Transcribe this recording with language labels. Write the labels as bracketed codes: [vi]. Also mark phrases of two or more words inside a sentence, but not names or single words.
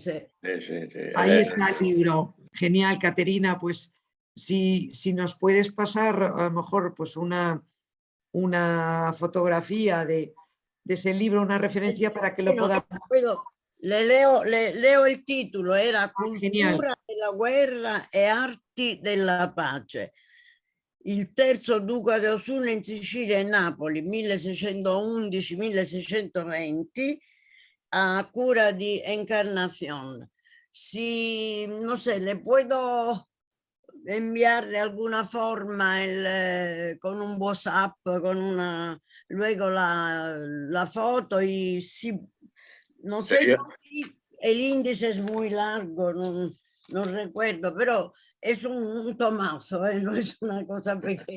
[es] Ahí está el libro. Genial, Caterina. Pues si nos puedes pasar a lo mejor pues una fotografía de ese libro, una referencia para que lo podamos... [it] Le leo il titolo, era Cultura della guerra e arti della pace. Il terzo duca di Osuna in Sicilia e Napoli, 1611-1620, a cura di Encarnación. [es] Si, no sé, le puedo enviar de alguna forma con un WhatsApp, con luego la foto, y si... No sé si el índice es muy largo, no recuerdo, pero es un tomazo, no es una cosa pequeña.